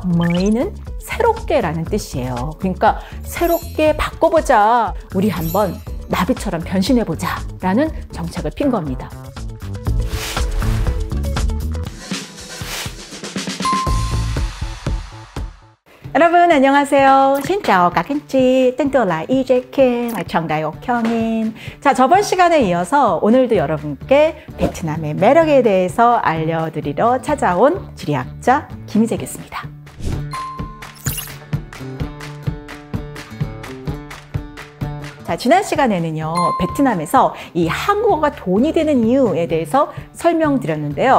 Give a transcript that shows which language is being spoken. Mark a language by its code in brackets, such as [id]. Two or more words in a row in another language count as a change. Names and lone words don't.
[ko] 무이는 새롭게라는 뜻이에요. 그러니까 새롭게 바꿔보자. 우리 한번 나비처럼 변신해보자 라는 정책을 핀 겁니다. 여러분 안녕하세요. [vi] Xin chào các anh chị. Tên tôi là EJ Kim, [ko] 정다옥 형님. 자, 저번 시간에 이어서 오늘도 여러분께 베트남의 매력에 대해서 알려드리러 찾아온 지리학자 김희재겠습니다. 자, 지난 시간에는요, 베트남에서 이 한국어가 돈이 되는 이유에 대해서 설명드렸는데요.